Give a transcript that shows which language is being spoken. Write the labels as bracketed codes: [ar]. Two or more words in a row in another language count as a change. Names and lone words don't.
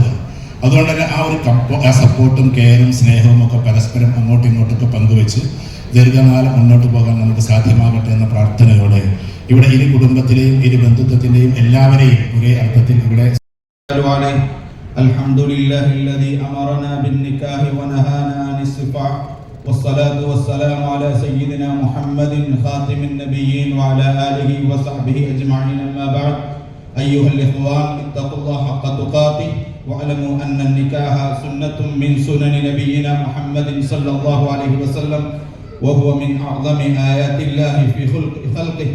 [ml] അതുകൊണ്ട് തന്നെ ആ സപ്പോർട്ടും കെയറും സ്നേഹവും ഒക്കെ പരസ്പരം അങ്ങോട്ടും ഇങ്ങോട്ടൊക്കെ പങ്കുവെച്ച് ദീർഘകാലം മുന്നോട്ട് പോകാൻ നമുക്ക് സാധ്യമാകട്ടെ എന്ന പ്രാർത്ഥനയോടെ ഇവിടെ ഇരു കുടുംബത്തിലെയും ഇരു ബന്ധുത്വത്തിൻ്റെയും എല്ലാവരെയും ഒരേ അർത്ഥത്തിൽ ഇവിടെ [ar] الحمد لله الذي أمرنا بالنكاح ونهانا عن السفاح والصلاة والسلام على سيدنا محمد خاتم النبيين وعلى آله وصحبه أجمعين. أما بعد، أيها الإخوان، اتقوا الله حق تقاته واعلموا أن النكاح سنة من سنن نبينا محمد صلى الله عليه وسلم، وهو من أعظم آيات الله في خلقه.